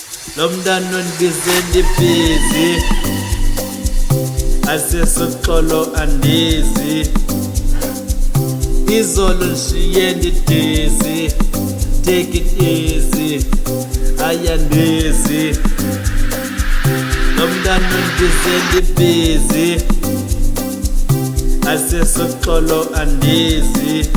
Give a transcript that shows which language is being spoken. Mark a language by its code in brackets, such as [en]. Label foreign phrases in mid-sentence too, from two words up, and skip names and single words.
[xh] Lomntana ondibize ndibhizi, asesiqolo andizi. Izolo nshiye ndidizi, [en] take it easy, [xh] ayandizi. Lomntana ondibize ndibhizi, asesiqolo andizi.